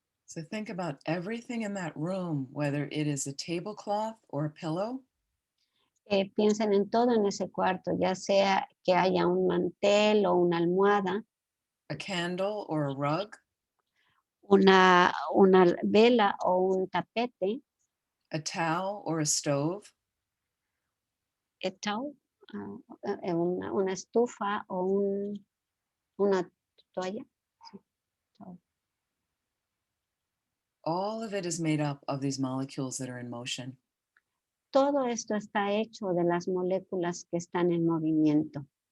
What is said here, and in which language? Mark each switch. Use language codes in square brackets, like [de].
[en] So think about everything in that room, whether it is a tablecloth or a pillow, [es] Piensen en todo en ese cuarto, ya sea que haya un mantel o una almohada, [en] a candle or a rug, [es] una vela o un tapete, [en] a towel or a stove, [es] una estufa o una toalla. [en] all of it is made up of these molecules that are in motion. [es] Todo esto está hecho de las moléculas que están en movimiento.